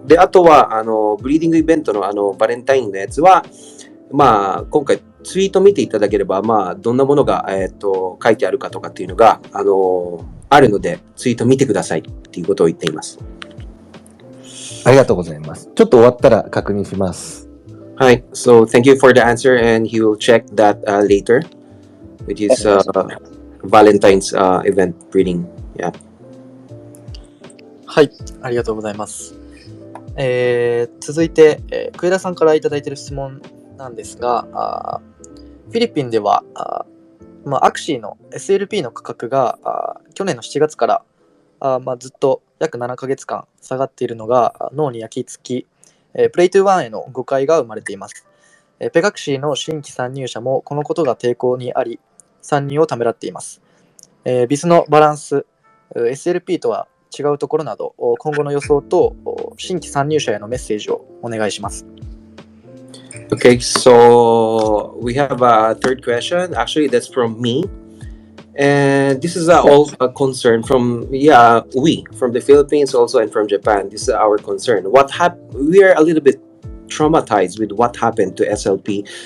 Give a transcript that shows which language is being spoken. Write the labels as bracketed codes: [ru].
[ja] で、あとは、ブリーディングイベントのバレンタインのやつは、今回ツイート見ていただければ、どんなものが、書いてあるかとかっていうのが、あるので、ツイート見てくださいっていうことを言っています。ありがとうございます。ちょっと終わったら確認します。はい。 [en] So, thank you for the answer, and he will check that later with his Valentine's event reading. Yeah. [ja] はい、ありがとうございます。続いて、クエラさんからいただいている質問なんですが、フィリピンではアクシーの SLP の価格が去年の7月からずっと約7ヶ月間下がっているのが脳に焼き付き、プレイトゥーワンへの誤解が生まれています。ペガクシーの新規参入者もこのことが抵抗にあり、参入をためらっています。ビスのバランス、SLP とは違うところなど、今後の予想と新規参入者へのメッセージをお願いします。 [en] Okay, so we have a third question. Actually, that's from me. And this is all a concern from, from the Philippines also and from Japan. This is our concern. We are a little bit traumatized with what happened to SLP.